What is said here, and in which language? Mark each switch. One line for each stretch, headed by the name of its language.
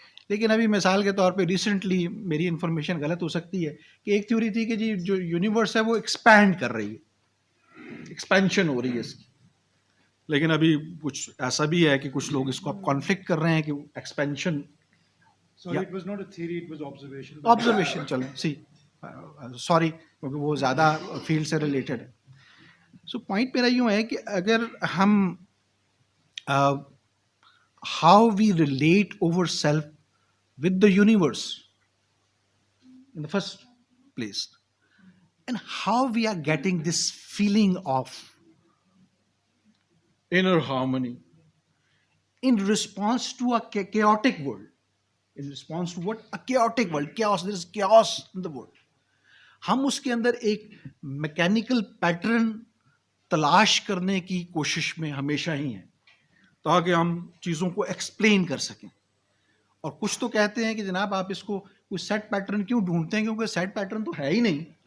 Urdu: لیکن ابھی مثال کے طور پہ ریسنٹلی میری انفارمیشن غلط ہو سکتی ہے کہ ایک تھیوری تھی کہ جی جو یونیورس ہے وہ ایکسپینڈ کر رہی ہے، ایکسپینشن ہو رہی ہے اس کی. لیکن ابھی کچھ ایسا بھی ہے کہ کچھ لوگ اس کو اب کانفلکٹ کر رہے ہیں کہ expansion
English: Sorry, it was not a theory, it was observation.
Urdu: Observation چلیں سوری کیونکہ وہ زیادہ فیلڈ سے ریلیٹڈ ہے. سو پوائنٹ میرا یوں ہے کہ اگر ہم
English: How we relate our self with the universe in the first place, and how we are getting this feeling of inner harmony in response to a chaotic world. In response to what? A chaotic world. Chaos. There is chaos in the world.
Urdu: ہم اس کے اندر ایک mechanical pattern تلاش کرنے کی کوشش میں ہمیشہ ہی ہیں تاکہ ہم چیزوں کو ایکسپلین کر سکیں. اور کچھ تو کہتے ہیں کہ جناب آپ اس کو کوئی سیٹ پیٹرن کیوں ڈھونڈتے ہیں، کیونکہ سیٹ پیٹرن تو ہے ہی نہیں.